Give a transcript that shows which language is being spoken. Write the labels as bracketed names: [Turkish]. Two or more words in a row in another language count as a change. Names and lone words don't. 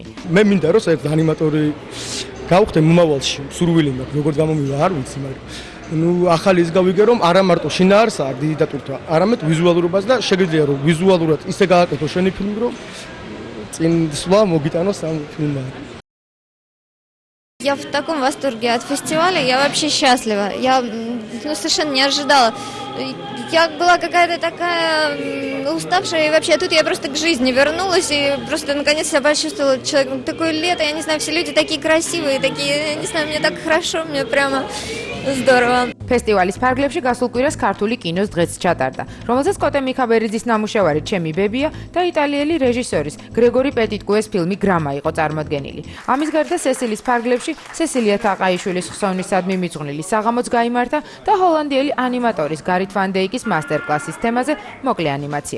[Georgian] მე მინდა რომ საერთოდ ანიმატორი გავხდე მომავალში, სურვილი მაქვს, როგორც გამომივა არ ვიცი, მაგრამ ახალი ის გავიგე რომ არა მარტო შინაარსაა დიდი დატვირთვა, არამედ ვიზუალურობას და შეგიძლია რომ ვიზუალურად ისე გააკეთო შენი ფილმი, რომ წინ სვლა მოგიტანოს ამ ფილმმა. [Russian] Я в таком восторге от фестиваля, я вообще счастлива. Я совершенно не ожидала. Я была какая-то такая уставшая, и вообще тут я просто к жизни вернулась, и просто наконец я почувствовала человек, такое лето, я не знаю, все люди такие красивые, такие, я не знаю, мне так хорошо, мне прямо здорово. [Georgian] ფესტივალის ფარგლებში გასულ კვირას ქართული კინოს დღეც ჩატარდა, რომელზეც კოტე მიქაბერიძის ნამუშევარი ჩემი ბებია და იტალიელი რეჟისორის გრეგორი პეტიტკუეს ფილმი გრამა იყო წარმოდგენილი. ამის გარდა სესილის ფარგლებში სესილია თაყაიშვილის ხსოვნისადმი მიძღვნილი საღამოც გაიმართა და ჰოლანდიელი ანიმატორის გარით ვან დეიკის მასტერკლასის თემაზე მოკლე ანიმაცია.